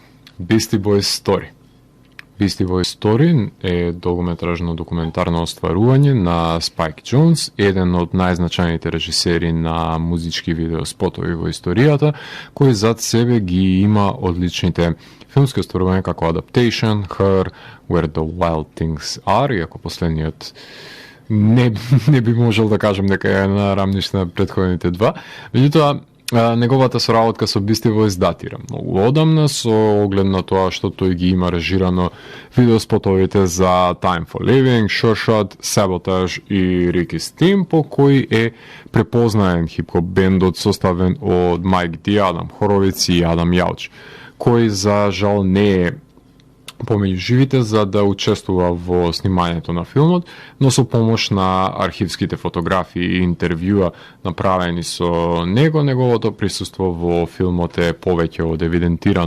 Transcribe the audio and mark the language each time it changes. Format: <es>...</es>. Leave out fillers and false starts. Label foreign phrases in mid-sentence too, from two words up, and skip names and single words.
<mk>Beastie Boys Story. Beastie Boys Story е долгометражно документарно остварување на Спайк Джонс, еден од најзначајните режисери на музички видеоспотови во историјата, кој зад себе ги има одличните филмски остварувања како Adaptation, Her, Where the Wild Things Are, иако последниот не би можел да кажам дека е на рамниште на претходните два. Меѓутоа, неговата соработка со Beastie Boys датира многу одамна, со оглед на тоа што тој ги има режирано видеоспотовите за Time for Living, Sure Shot, Sabotage и Ricky's Team, по кој е препознаен хип-хоп бендот составен од Майк Ди Адам Хоровиц и Адам Јауч, кој за жал не е помеѓу живите за да учествува во снимањето на филмот, но со помош на архивските фотографии и интервјуа направени со него, неговото присуство во филмот е повеќе од евидентирано.</mk>